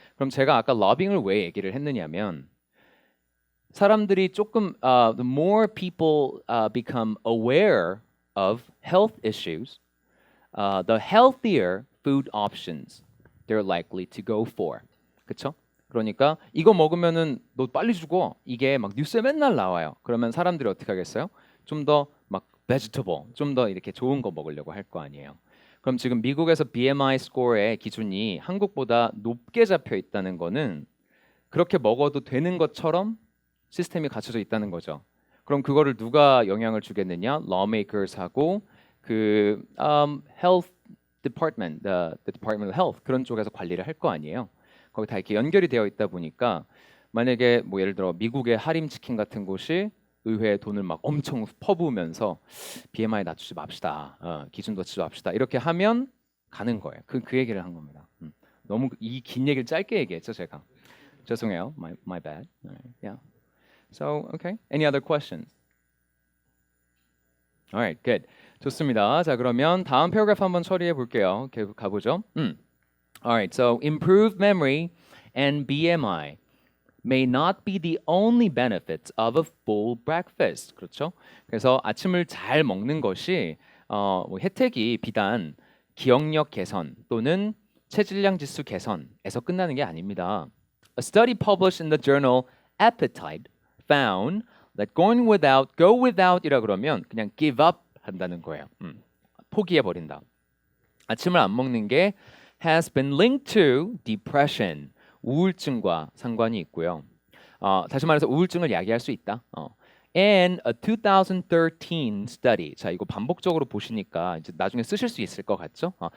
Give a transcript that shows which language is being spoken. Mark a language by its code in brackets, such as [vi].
[ko] 그럼 제가 아까 러빙을 왜 얘기를 했느냐면 사람들이 조금 [en] the more people become aware of health issues, the healthier food options they're likely to go for. [ko] 그렇죠? 그러니까 이거 먹으면은 너 빨리 죽어. 이게 막 뉴스에 맨날 나와요. 그러면 사람들이 어떻게 하겠어요? 좀 더 막 vegetable, 좀 더 이렇게 좋은 거 먹으려고 할 거 아니에요. 그럼 지금 미국에서 BMI 스코어의 기준이 한국보다 높게 잡혀 있다는 거는 그렇게 먹어도 되는 것처럼 시스템이 갖춰져 있다는 거죠. 그럼 그거를 누가 영향을 주겠느냐? lawmakers하고 그 health department, [en] the department of health [ko] 그런 쪽에서 관리를 할 거 아니에요. 거기 다 이렇게 연결이 되어 있다 보니까 만약에 뭐 예를 들어 미국의 하림 치킨 같은 곳이 의회에 돈을 막 엄청 퍼부으면서 BMI 낮추지 맙시다, 기준 낮추지 맙시다 이렇게 하면 가는 거예요. 그 얘기를 한 겁니다. 너무 이 긴 얘기를 짧게 얘기했죠 제가. 죄송해요. [en] My bad. Yeah. So, okay. Any other questions? Alright, good. [ko] 좋습니다. 자, 그러면 다음 패러그래프 한번 처리해 볼게요. 계속 가보죠. [en] Alright, so improved memory and BMI may not be the only benefits of a full breakfast. [ko] 그렇죠? 그래서 아침을 잘 먹는 것이 뭐 혜택이 비단 기억력 개선 또는 체질량 지수 개선에서 끝나는 게 아닙니다. [en] A study published in the journal Appetite found that go without이라 그러면 그냥 give up [ko] 한다는 거예요. 포기해 버린다. 아침을 안 먹는 게 [en] has been linked to depression, [ko] 우울증과 상관이 있고요. 다시 말해서 우울증을 야기할 수 있다. [en] And a 2013 study. [ko] 자, 이거 반복적으로 보시니까 이제 나중에 쓰실 수 있을 것 같죠?